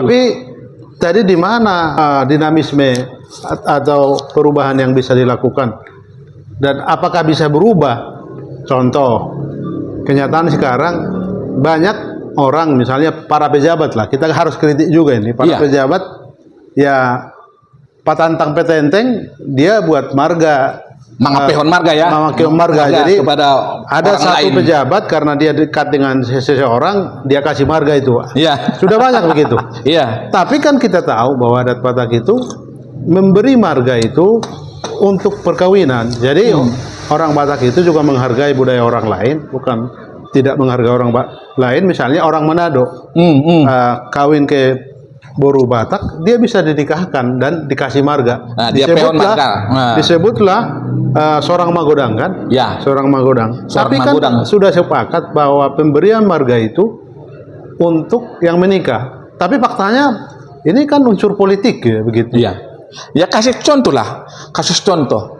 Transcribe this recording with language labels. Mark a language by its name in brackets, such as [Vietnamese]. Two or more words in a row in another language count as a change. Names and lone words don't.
[Indonesian] Tapi tadi di mana dinamisme atau perubahan yang bisa dilakukan dan apakah bisa berubah? Contoh, kenyataan sekarang banyak orang, misalnya para pejabat lah, kita harus kritik juga ini para pejabat ya patantang petenteng dia buat marga. [Batak Toba] Mangapehon marga ya. Mangapehon marga. [Indonesian] Jadi kepada ada satu lain. pejabat karena dia dekat dengan seseorang, dia kasih marga itu. Iya. Sudah banyak begitu. Iya. Tapi kan kita tahu bahwa adat Batak itu memberi marga itu untuk perkawinan. Jadi orang Batak itu juga menghargai budaya orang lain, bukan tidak menghargai orang lain. Misalnya orang Manado kawin ke boru Batak, dia bisa dinikahkan dan dikasih marga. Nah, dia peon marga. Disebutlah seorang Magodang kan? Ya. Seorang Magodang. Seorang Tapi Magodang. kan sudah sepakat bahwa pemberian marga itu untuk yang menikah. Tapi faktanya ini kan unsur politik ya begitu. Iya. Ya kasih contoh lah. Kasus contoh.